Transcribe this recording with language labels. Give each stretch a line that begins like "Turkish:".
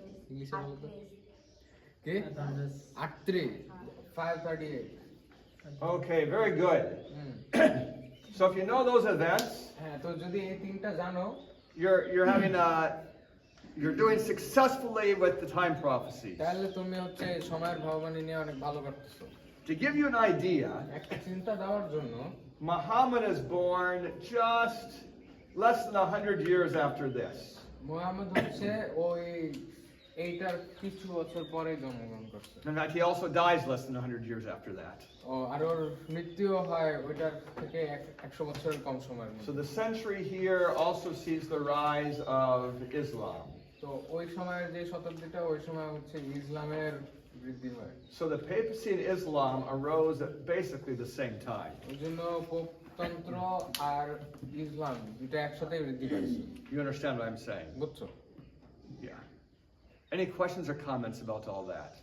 Bangla: ইংলিশে বলো তো। কি? 38। 538।
English: Okay, very good. So if you know those events,
Bangla: হ্যাঁ, তো যদি এই তিনটা জানো,
English: you're having you're doing successfully with the time prophecies.
Bangla: তাহলে তুমি হচ্ছে সময়ের ভাববাণী নিয়ে অনেক ভালো করতেছো।
English: To give you an idea,
Bangla: একটা চিন্তা দেওয়ার জন্য,
English: Muhammad is born just less than 100 years after this.
Bangla: Muhammad হচ্ছে ওই এইটার কিছু বছর পরে জন্মগ্রহণ করছে।
English: In fact, he also dies less than 100 years after that.
Bangla: আর ওর মৃত্যু হয় ওইটার থেকে 100 বছরের কম সময়ের So মধ্যে।
English: the century here also sees the rise of Islam.
Bangla: তো ওই সময়ের যে শতাব্দীটা, ওই সময় হচ্ছে ইসলামের বৃদ্ধি হয়।
English: So the papacy and Islam arose at basically the same time.
Bangla: ওই জন্য পোপতন্ত্র আর ইসলাম দুটো একসাথে বৃদ্ধি পাইছে।
English: You understand what I'm saying?
Bangla: বুঝছো?
English: Yeah. Any questions or comments about all that?